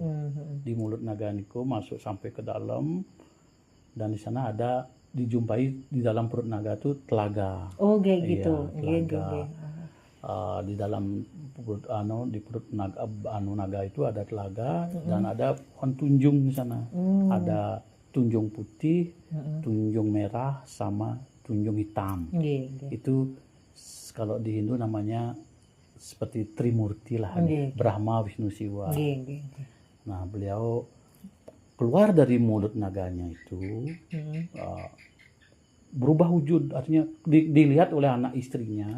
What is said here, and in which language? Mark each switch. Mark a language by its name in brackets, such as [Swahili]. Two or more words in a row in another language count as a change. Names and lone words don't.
[Indonesian] Di mulut naga Niko masuk sampai ke dalam, dan di sana ada dijumpai di dalam perut naga itu telaga. Oh kayak gitu. Telaga. Di dalam perut, di perut naga itu ada telaga, dan ada pohon tunjung di sana. Ada tunjung putih, tunjung merah, sama tunjung hitam. Itu kalau di Hindu namanya seperti Trimurti lah, Brahma, Wisnu, Siwa. Nah, beliau keluar dari mulut naganya itu, berubah wujud, artinya dilihat oleh anak istrinya.